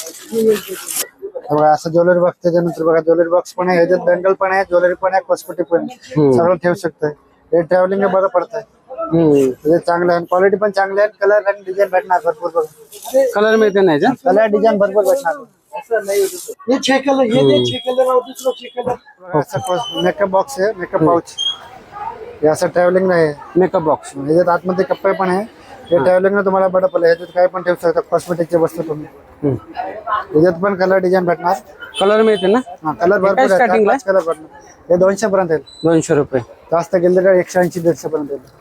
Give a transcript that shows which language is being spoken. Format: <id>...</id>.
<mr>बघा असं jewellery box. त्याच्यानंतर बघा ज्वेलरी बॉक्स पण आहे. ह्याच्यात बँगल पण आहे, ज्वेलरी पण आहे, कॉस्मेटिक पण आहे. सगळं ठेवू शकतंय. हे ट्रॅव्हलिंग बरं पडतंय. चांगलं आहे. क्वालिटी पण चांगली आहे. कलर आणि डिझाईन भेटणार भरपूर बघा. कलर मिळते नाही का? कलर डिझाईन भरपूर भेटणार.</mr> <hi>ये 6 कलर, ये 6 कलर और दूसरा 6 कलर. मेकअप बॉक्स है, मेकअप पाउच.</hi> <mr>हे असं ट्रॅव्हलिंग आहे. Makeup box. ह्याच्यात आतमध्ये कप्पे पण आहे. हे ट्रॅव्हलिंग तुम्हाला बरं पडलं. ह्याच्यात काय पण ठेवू शकता कॉस्मेटिकची वस्तू तुम्ही. ह्याच्यात पण कलर डिझाईन भेटणार. कलर मिळते ना? हा कलर भरपूर आहे. starting ला? 4-5 कलर भेटणार. हे 200 पर्यंत येईल. 200 रुपये. जास्त गेले तर 180-150 पर्यंत येईल.</mr>